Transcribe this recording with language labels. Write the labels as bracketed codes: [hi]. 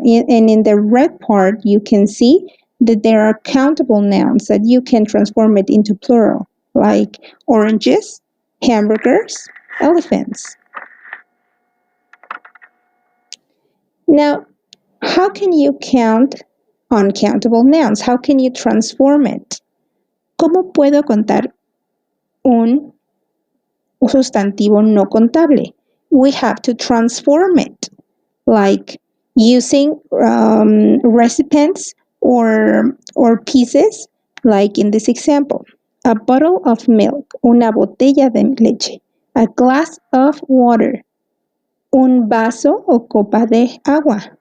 [en] And in the red part, you can see that there are countable nouns that you can transform it into plural, like oranges, hamburgers, elephants. Now, how can you count uncountable nouns? How can you transform it? [es] ¿Cómo puedo contar un sustantivo no contable? [en] We have to transform it, like using recipients or pieces, like in this example. A bottle of milk, [es] una botella de leche. [en] A glass of water, [es] un vaso o copa de agua.